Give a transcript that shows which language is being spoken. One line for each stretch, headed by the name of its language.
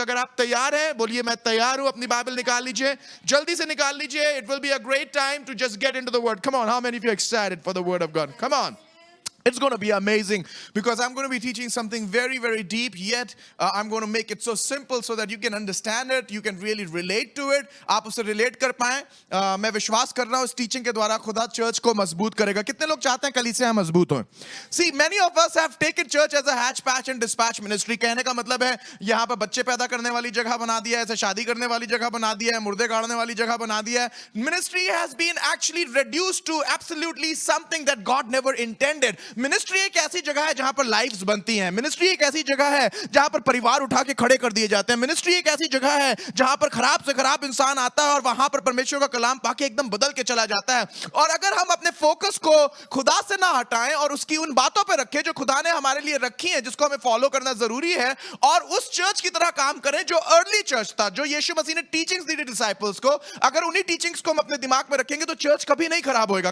Hindi: अगर आप तैयार हैं बोलिए मैं तैयार हूं। अपनी बाइबल निकाल लीजिए, जल्दी से निकाल लीजिए।
English: It will be a great time to just get into the word. Come on, how many of you are excited for the word of God? Come on. It's going to be amazing because I'm going to be teaching something very, very deep, yet I'm going to make it so simple so that you can understand it, you can really relate to it.
Hindi: आप उससे relate कर पाएं। मैं विश्वास कर रहा हूँ इस teaching के द्वारा खुदा चर्च को मजबूत करेगा। कितने लोग चाहते हैं कलीसिया मजबूत हो?
English: See, many of us have taken church as a hatch, patch and dispatch ministry.
Hindi: कहने का मतलब है यहाँ पर बच्चे पैदा करने वाली जगह बना दिया है, ऐसे शादी करने वाली जगह बना दिया है, मुर्दे गाड़ने वाली जगह बना दिया है।
English: Ministry has been actually reduced to absolutely something that God never intended.
Hindi: Ministry एक ऐसी जगह है जहां पर लाइव्स बनती हैं। मिनिस्ट्री एक ऐसी जगह है जहां पर परिवार उठा के खड़े कर दिए जाते हैं। मिनिस्ट्री एक ऐसी जगह है जहां पर खराब से खराब इंसान आता है और वहां पर परमेश्वर का कलाम पाके एकदम बदल के चला जाता है। और अगर हम अपने फोकस को खुदा से ना हटाएं और उसकी उन बातों पर रखें जो खुदा ने हमारे लिए रखी हैं, जिसको हमें फॉलो करना जरूरी है, और उस चर्च की तरह काम करें जो अर्ली चर्च था, जो यीशु मसीह ने टीचिंग्स दी थी डिसाइपल्स को, अगर उन्हीं टीचिंग्स को हम अपने दिमाग में रखेंगे तो चर्च कभी नहीं खराब होएगा।